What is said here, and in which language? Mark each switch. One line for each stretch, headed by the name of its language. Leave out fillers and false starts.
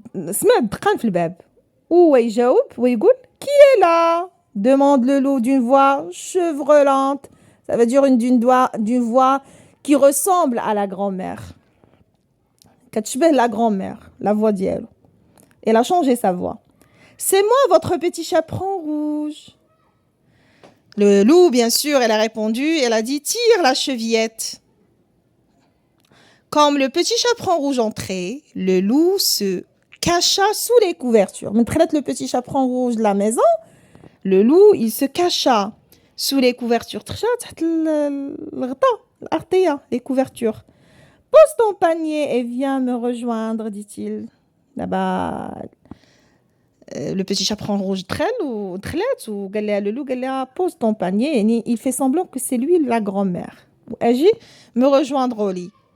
Arabic: سمع دقان في الباب وهو يجاوب ويقول
French: qui est là? Demande le loup d'une voix chevrolante. Ça veut dire d'une voix qui ressemble à la grand-mère.
Arabic: كتشبه
French: la grand-mère, la voix
Arabic: ديالو.
French: Elle a changé sa voix. C'est moi votre petit chaperon rouge. Le loup, bien sûr, elle a répondu, elle a dit tire la chevillette. Comme le petit chaperon rouge entrait, le loup se cacha sous les couvertures.
Arabic: من دخلت
French: le petit chaperon rouge de la maison, le loup, il se cacha sous les couvertures.
Arabic: تخشى تحت الغطاء الأغطية les couvertures.
French: Pose ton panier et viens me rejoindre, dit-il. Là-bas, le petit chaperon rouge
Arabic: دخلت وقال لها
French: le loup
Arabic: قال لها
French: pose ton panier.
Arabic: يعني
French: il fait semblant que c'est lui la grand-mère. Agis me rejoindre au lit.